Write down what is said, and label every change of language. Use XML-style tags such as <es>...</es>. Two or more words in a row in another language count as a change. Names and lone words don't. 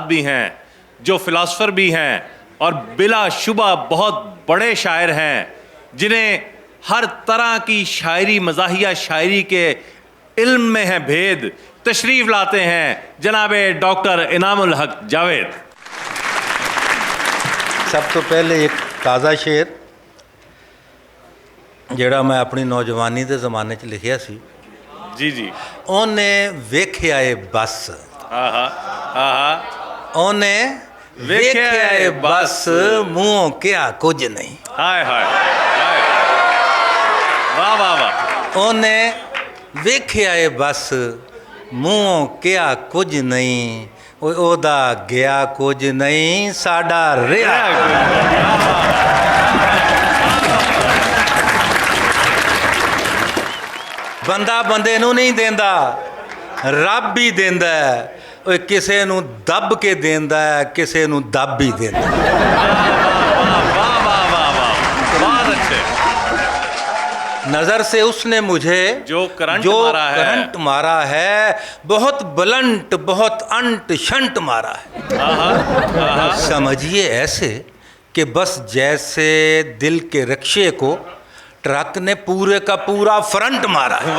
<ur>بھی ہیں، جو فلاسفر بھی ہیں اور بلاشبہ بہت بڑے شاعر ہیں، جنہیں ہر طرح کی شاعری مزاحیہ شاعری کے علم میں ہے بھید، تشریف لاتے ہیں جناب ڈاکٹر انعام الحق جاوید.</ur> <pa>ਸਭ ਤੋਂ ਪਹਿਲੇ ਏਕ ਤਾਜ਼ਾ ਸ਼ੇਰ ਜਿਹੜਾ ਮੈਂ ਅਪਨੀ ਨੌਜਵਾਨੀ ਕੇ ਜ਼ਮਾਨੇ ਚ ਲਿਖਿਆ ਸੀ। जी जी। ਉਹਨੇ ਵੇਖਿਆ ਏ ਬਸ, ਉਹਨੇ ਵੇਖਿਆ ਏ ਬਸ, ਮੂੰਹੋਂ ਕਿਹਾ ਕੁਝ ਨਹੀਂ।</pa> <ur>ہائے ہائے ہائے، واہ واہ واہ.</ur> <pa>ਉਹਨੇ ਵੇਖਿਆ ਏ ਬਸ, ਮੂੰਹੋਂ ਕਿਹਾ ਕੁਝ ਨਹੀਂ, ਉਹਦਾ ਗਿਆ ਕੁਝ ਨਹੀਂ, ਸਾਡਾ ਰਿਹਾ। ਬੰਦਾ ਬੰਦੇ ਨੂੰ ਨਹੀਂ ਦਿੰਦਾ, ਰੱਬ ਹੀ ਦਿੰਦਾ ਹੈ। ਓਏ ਕਿਸੇ ਨੂੰ ਦੱਬ ਕੇ ਦਿੰਦਾ ਹੈ, ਕਿਸੇ ਨੂੰ ਦੱਬ ਹੀ ਦਿੰਦਾ ਹੈ।</pa> <ur>واہ واہ واہ واہ, بہت اچھے. نظر سے اس نے مجھے جو کرنٹ مارا ہے بہت بلند بہت انٹ شنٹ مارا ہے. سمجھیے ایسے کہ بس جیسے دل کے رکشے کو ٹرک نے پورے کا پورا فرنٹ مارا ہے.</ur>